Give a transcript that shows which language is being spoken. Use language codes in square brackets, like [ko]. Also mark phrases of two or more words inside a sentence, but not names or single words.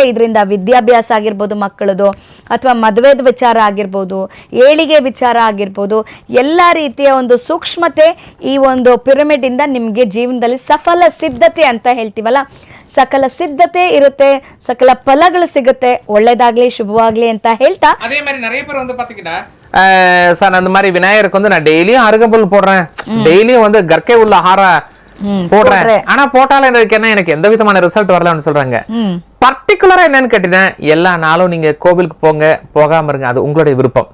[kn] ಇದರಿಂದ ವಿದ್ಯಾಭ್ಯಾಸ ಆಗಿರ್ಬೋದು ಮಕ್ಕಳದು, ಅಥವಾ ಮದುವೆದ ವಿಚಾರ ಆಗಿರ್ಬೋದು, ಏಳಿಗೆ ವಿಚಾರ ಆಗಿರ್ಬೋದು, ಎಲ್ಲ ರೀತಿಯ ಒಂದು ಸೂಕ್ಷ್ಮತೆ ಈ ಒಂದು ಪಿರಮಿಡ್ ಇಂದ ನಿಮಗೆ ಜೀವನದಲ್ಲಿ ಸಫಲ ಸಿದ್ಧತೆ ಅಂತ ಹೇಳ್ತೀವಲ್ಲ, ಸಕಲ ಸಿದ್ಧತೆ ಇರುತ್ತೆ, ಸಕಲ ಫಲಗಳು ಸಿಗುತ್ತೆ. ಒಳ್ಳೇದಾಗ್ಲಿ, ಶುಭವಾಗ್ಲಿ ಅಂತ ಹೇಳ್ತಾ [ta] அதே மாதிரி நிறைய பேர் வந்து பாத்தீங்கன்னா சார் அந்த மாதிரி விநாயகருக்கு வந்து நான் டெய்லியும் அருகம்புல் போடுறேன், டெய்லியும் வந்து கற்கை உள்ள ஆஹார போடுறேன், ஆனா போட்டாலும் எனக்கு எந்த விதமான ரிசல்ட் வரலன்னு சொல்றாங்க. பர்டிகுலரா என்னன்னு கேட்டீங்கன்னா எல்லா நாளும் நீங்க கோவிலுக்கு போங்க, போகாம இருங்க, அது உங்களுடைய விருப்பம்.